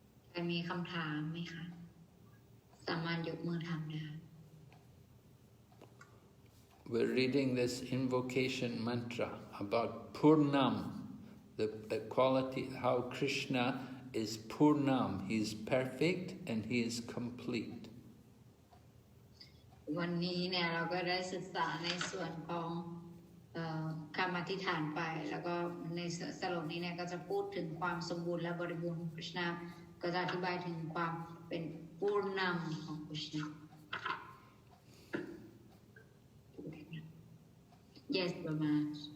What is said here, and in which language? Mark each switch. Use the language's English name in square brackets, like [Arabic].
[Thai] ใครมีคำถามไหมคะสามารถยกมือถามได้ [English] We're reading this invocation mantra about Purnam, the quality, how Krishna is Purnam. He is perfect and he is complete. [Thai] วันนี้เนี่ยเราก็ได้ศึกษาในส่วนของคำอธิษฐานไปแล้วก็ในสรุปนี้เนี่ยก็จะพูดถึงความสมบูรณ์และบริบูรณ์ของคริชนาก็จะอธิบายถึงความเป็นปูรณามของคริชนา [English] Yes, Brahma.